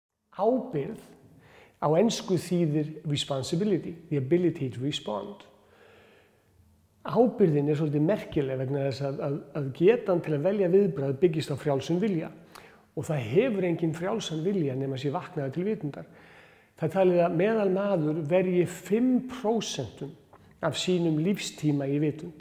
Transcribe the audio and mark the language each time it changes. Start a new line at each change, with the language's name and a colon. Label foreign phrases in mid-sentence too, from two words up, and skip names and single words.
Icelandic: Ábyrgð á ensku þýðir
English: responsibility, the ability to respond.
Icelandic: Ábyrgðin svolítið merkileg vegna þess að getan til að velja viðbragð byggist á frjálsum vilja. Og það hefur engin frjálsan vilja nema sé vaknaður til vitundar. Það er talið að meðalmaður verji 5% af sínum lífstíma í vitund.